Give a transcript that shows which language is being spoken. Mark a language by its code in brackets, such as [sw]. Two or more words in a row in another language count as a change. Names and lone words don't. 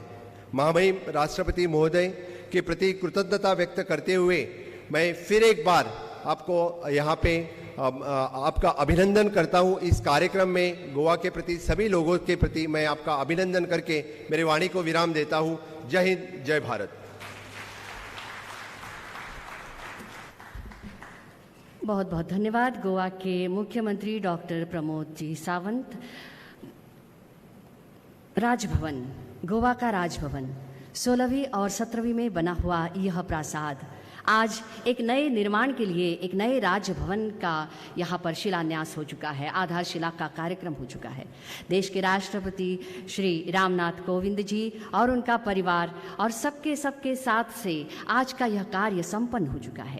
[hi] महामहिम राष्ट्रपति महोदय के प्रति कृतज्ञता व्यक्त करते हुए मैं फिर एक बार आपको यहाँ पे आपका अभिनंदन करता हूँ। इस कार्यक्रम में गोवा के प्रति सभी लोगों के प्रति मैं आपका अभिनंदन करके मेरी वाणी को विराम देता हूँ। जय हिंद, जय भारत। बहुत बहुत धन्यवाद। गोवा के मुख्यमंत्री डॉक्टर प्रमोद जी सावंत। राजभवन, गोवा का राजभवन 16वीं और 17वीं में बना हुआ यह प्रासाद आज एक नए निर्माण के लिए, एक नए राजभवन का यहाँ पर शिलान्यास हो चुका है, आधारशिला का कार्यक्रम हो चुका है। देश के राष्ट्रपति श्री रामनाथ कोविंद जी और उनका परिवार और सबके साथ से आज का यह कार्य संपन्न हो चुका है।